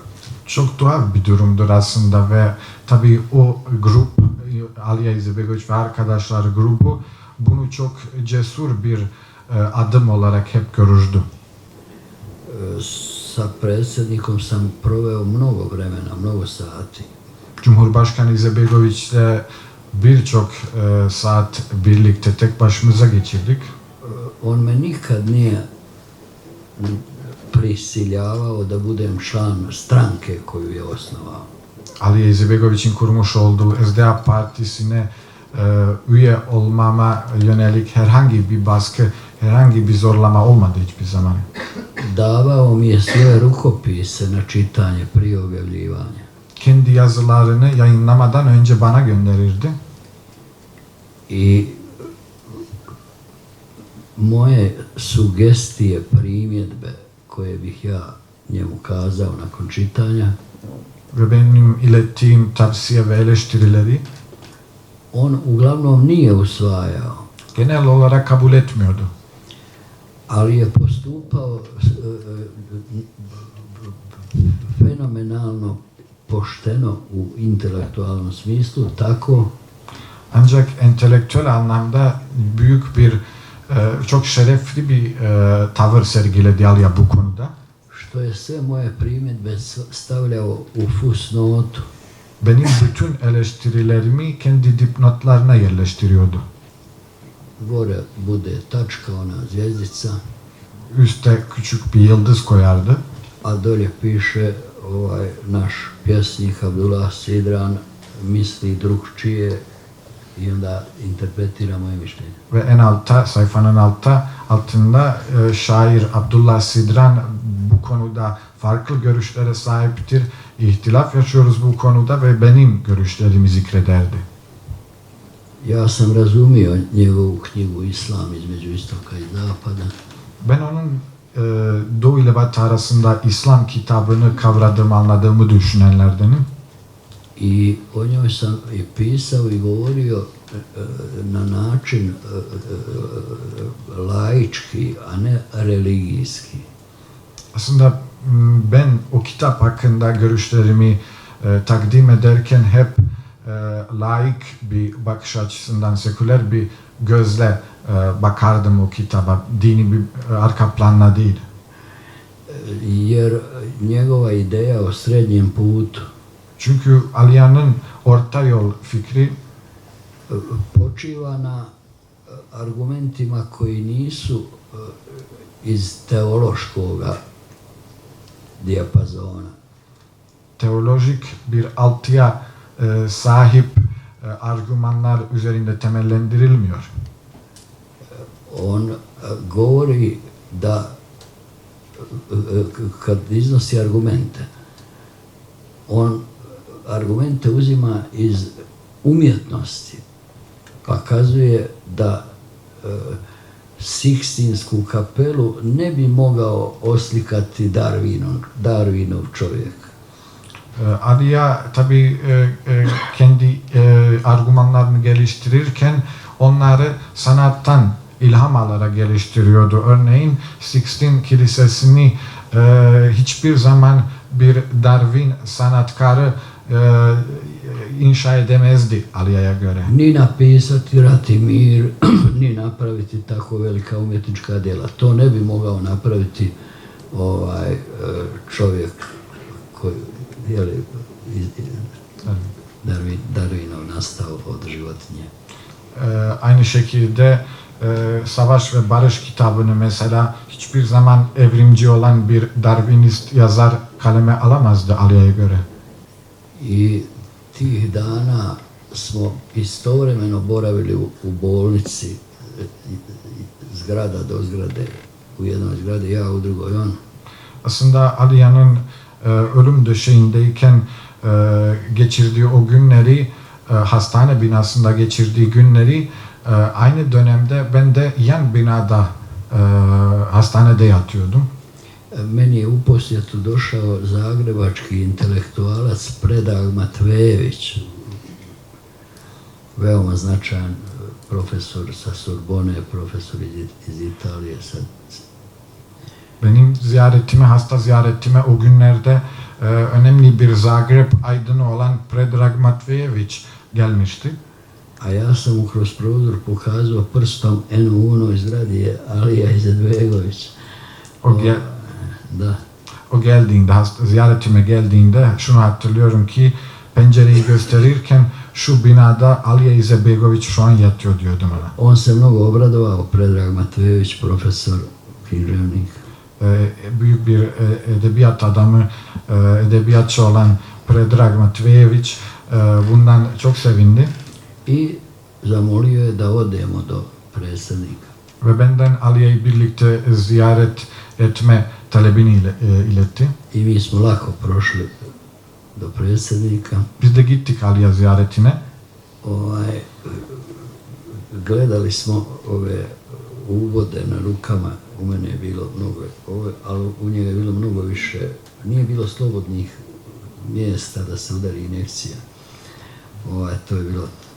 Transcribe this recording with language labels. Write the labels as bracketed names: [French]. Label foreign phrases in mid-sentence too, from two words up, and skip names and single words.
[Turkish] Çok tuhaf bir durumdur aslında ve tabii o grup, Alija Izetbegović ve arkadaşlar grubu bunu çok cesur bir adım olarak hep görürdü. [Bosnian] Sa predsjednikom sam proveo mnogo vremena, mnogo sati. [Turkish] Cumhurbaşkanı Izetbegović'le birçok saat birlikte tek başımıza geçirdik. [Bosnian] On me nikad nije prisiljavao da budem član stranke koju je osnovao. [Turkish] Alija Izetbegović'in kurmuş olduğu SDA partisine üye olmama yönelik herhangi bir baskı, herhangi bir zorlama olmadı hiçbir zaman. [Bosnian] Davao mi je svoje rukopise na čitanje prije objavljivanja. [Turkish] Kendi yazılarını yayınlamadan önce bana gönderirdi. [Bosnian] I moje sugestije, primjedbe koje bih ja njemu kazao nakon čitanja, [Turkish] Ve benim ilettiğim tavsiye ve eleştirileri [Bosnian] on uglavnom nije usvajao, [Turkish] genel olarak kabul etmiyordu. [Bosnian] ali je postupao fenomenalno pošteno u intelektualnom smislu, tako [Turkish] Ancak entelektüel anlamda büyük bir, çok şerefli bir tavır sergiledi Alija bu konuda. [Bosnian] što je sve moje primjedbe stavljao u fusnotu. [Turkish] Benim bütün eleştirilerimi kendi dipnotlarına yerleştiriyordu. [Bosnian] Gore bude tačka, ona zvjezdica, [Turkish] Üste küçük bir yıldız koyardı. [Bosnian] a dolje piše naš pjesnik Abdullah Sidran misli drugčije i onda interpretira moje mišljenje. [Turkish] Ve en altta, sayfanın altında şair Abdullah Sidran bu konuda farklı görüşlere sahiptir. İhtilaf yaşıyoruz bu konuda ve benim görüşlerimi zikrederdi. [Bosnian] Ja sam razumio njegovu knjigu Islam između istoka i zapada. [Turkish] Ben onun Doğu ile Batı arasında İslam kitabını kavradığımı, anladığımı düşünenlerdenim. [Bosnian] I o njoj sam i pisao i govorio na način laički, a ne religijski. [Turkish] Aslında ben o kitap hakkında görüşlerimi takdim ederken hep laik bir bakış açısından, seküler bir gözle bakardım o kitaba, dini bir arka planla değil. [Bosnian] Jer njegova ideja o srednjem putu [Turkish] Çünkü Aliya'nın orta yol fikri [Bosnian] počiva na argumentima koji nisu iz teološkoga dijapazona. [Turkish] teolojik bir altyapıya sahip argümanlar üzerinde temellendirilmiyor. [Bosnian] On govori da kad iznosi argumente, on argumente uzima iz umjetnosti, pa kazuje da Sikstinsku kapelu ne bi mogao oslikati Darwinov čovjek. [Turkish] Aliya tabii kendi argümanlarını geliştirirken onları sanattan ilham alarak geliştiriyordu. Örneğin Sixtin Kilisesi'ni hiçbir zaman bir Darwin sanatkarı inşa edemezdi Aliya'ya göre. [Bosnian] Ni napisati Rat i mir, ni napraviti tako velika umjetnička djela. To ne bi mogao napraviti čovjek koji je Darwinov nastao od životinje. [Turkish] Aynı şekilde Savaş ve Barış kitabını mesela hiçbir zaman evrimci olan bir Darwinist yazar kaleme alamazdı Aliya'ya göre. [Bosnian] I tih dana smo istovremeno boravili u bolnici, zgrada do zgrade, u jednoj zgradi ja, u drugoj on. [Turkish] Aslında Aliya'nın ölüm döşeğindeyken geçirdiği o günleri, hastane binasında geçirdiği günleri aynı dönemde ben de yan binada hastanede yatıyordum. [Bosnian] Meni je u posjetu došao zagrebački intelektualac Predrag Matvejević, veoma značajan profesor sa Sorbone, profesor iz Italije. [Turkish] Benim ziyaretime, hasta ziyaretime o günlerde önemli bir Zagreb aydını olan Predrag Matvejević gelmişti. [Bosnian] A ja sam mu kroz prozor pokazao prstom eno u onoj zgradi je Alija Izetbegović. Da. [Turkish] O geldiğinde, ziyaretime geldiğinde şunu hatırlıyorum ki pencereyi gösterirken şu binada Alija Izetbegović şu an yatıyor diyordu bana. [Bosnian] On se mnogo obradovao, Predrag Matvejević, profesor, književnik. [Turkish] Büyük bir edebiyat adamı, edebiyatçı olan Predrag Matvejević bundan çok sevindi. [Bosnian] I zamolio je da odemo do predsjednika. [Turkish] Ve benden Aliya'yı birlikte ziyaret etme talebini iletti. [Bosnian] I mi smo lako prošli do predsjednika. [Turkish] Biz de gittik Aliya ziyaretine. [Bosnian] Gledali smo ove uvode na rukama, u mene je bilo mnogo, ali u njega je bilo mnogo više. Nije bilo slobodnih mjesta da se udari injekcija. To je bilo...